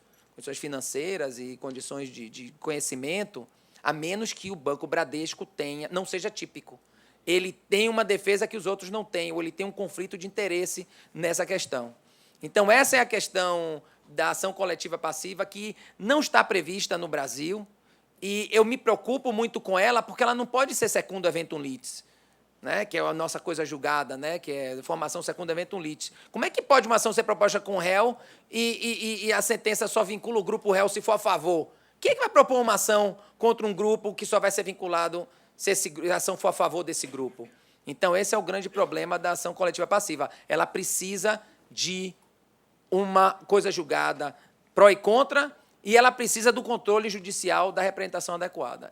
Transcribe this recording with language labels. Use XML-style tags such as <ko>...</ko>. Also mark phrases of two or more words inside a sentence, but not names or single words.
<pt>Condições financeiras e condições de conhecimento, a menos que o Banco Bradesco não seja típico. Ele tem uma defesa que os outros não têm, ou ele tem um conflito de interesse nessa questão. Então, essa é a questão da ação coletiva passiva que não está prevista no Brasil, e eu me preocupo muito com ela, porque ela não pode ser</pt> <la>secundum eventum litis,</la> <pt>né, que é a nossa coisa julgada, né, que é formação</pt> <la>secundum eventum litis.</la> <pt>Como é que pode uma ação ser proposta com o réu e a sentença só vincula o grupo réu se for a favor? Quem é que vai propor uma ação contra um grupo que só vai ser vinculado se a ação for a favor desse grupo? Então, esse é o grande problema da ação coletiva passiva. Ela precisa de uma coisa julgada pró e contra, e ela precisa do controle judicial da representação adequada.</pt>